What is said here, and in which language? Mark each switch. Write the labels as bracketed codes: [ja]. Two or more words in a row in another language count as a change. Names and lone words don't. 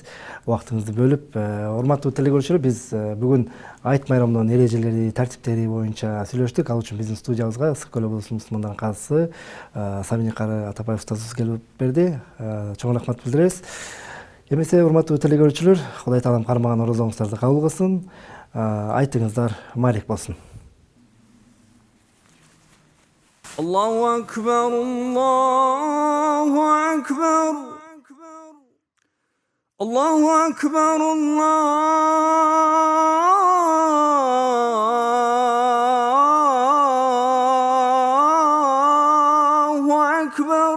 [ky] Убактыңызды бөлүп, урматтуу телекөрүүчүлөр, биз бүгүн айт майрамынын эрежелери, тартиптери боюнча сүйлөштүк. Ал үчүн биздин студиябызга Ысык көл облусунун мусулмандарынын каазысы Саминий Кары Атабаев устазыбыз келип берди. Чоң рахмат билдиребиз. Эмесе урматтуу телекөрүүчүлөр, Кудай таалам кармаган орозоңуздарды кабыл кылсын. Айтыңыздар маалик болсун. [ar] الله أكبر، الله أكبر، الله أكبر، الله أكبر.